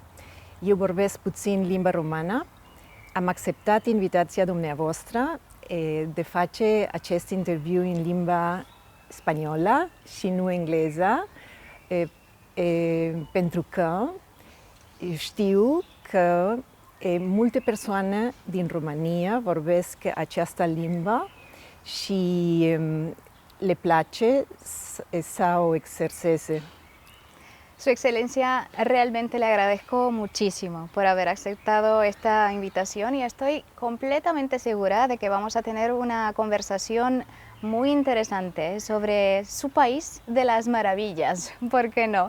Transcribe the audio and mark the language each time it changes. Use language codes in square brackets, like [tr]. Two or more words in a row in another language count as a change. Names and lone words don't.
[ro] Eu vorbesc puțin limba romană. Am acceptat invitația dumneavoastră de face acest interviu în limba spaniolă și nu engleză, pentru că știu că multe persoane din România vorbesc această limbă și le place să o exerseze. [es] Su Excelencia, realmente le agradezco muchísimo por haber aceptado esta invitación y estoy completamente segura de que vamos a tener una conversación muy interesante sobre su país de las maravillas, ¿por qué no?